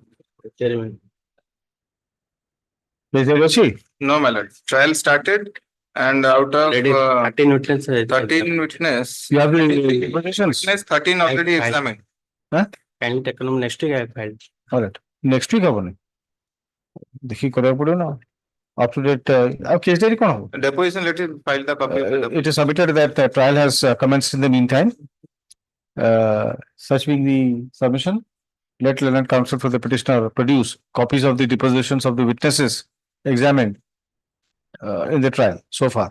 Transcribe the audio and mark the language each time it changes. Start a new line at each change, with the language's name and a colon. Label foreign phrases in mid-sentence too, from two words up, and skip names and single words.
English: Chairman. Case diary ଅଛି? No, my lord. Trial started and out of 13 witnesses. 13 witness. You have the depositions? Witness 13 already I- examined. Can take them next week I filed. All right. Next week
Odia: ହବନି देखिए କରିବାକୁ ପଡିବ ନା
English: up to date
Odia: ଆଉ
English: case diary
Odia: କଣ ହବ?
English: Deposition, let him file the copy. It is submitted that the trial has commenced in the meantime. Such being the submission, let Lieutenant Counsel for the petitioner produce copies of the depositions of the witnesses examined in the trial so far.